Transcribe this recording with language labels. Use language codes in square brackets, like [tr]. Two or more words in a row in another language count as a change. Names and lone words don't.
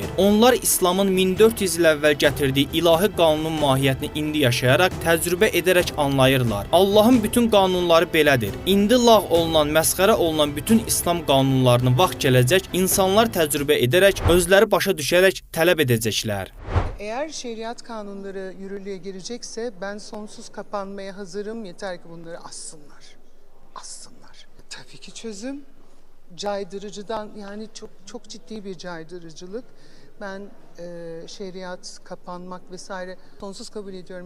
[az] Onlar İslamın 1400 il əvvəl gətirdiyi ilahi qanunun mahiyyətini indi yaşayaraq, təcrübə edərək anlayırlar. Allahın bütün qanunları belədir. İndi lağ olunan, məsxərə olunan bütün İslam qanunlarını vaxt gələcək, insanlar təcrübə edərək, özləri başa düşərək tələb edəcəklər. [tr] Eğer şeriat kanunları yürürlüğe girecekse ben sonsuz kapanmaya hazırım. Yeter ki bunları assınlar. Assınlar. Tabii ki çözüm caydırıcıdan, yani çok ciddi bir caydırıcılık. Ben şeriat, kapanmak vesaire sonsuz kabul ediyorum.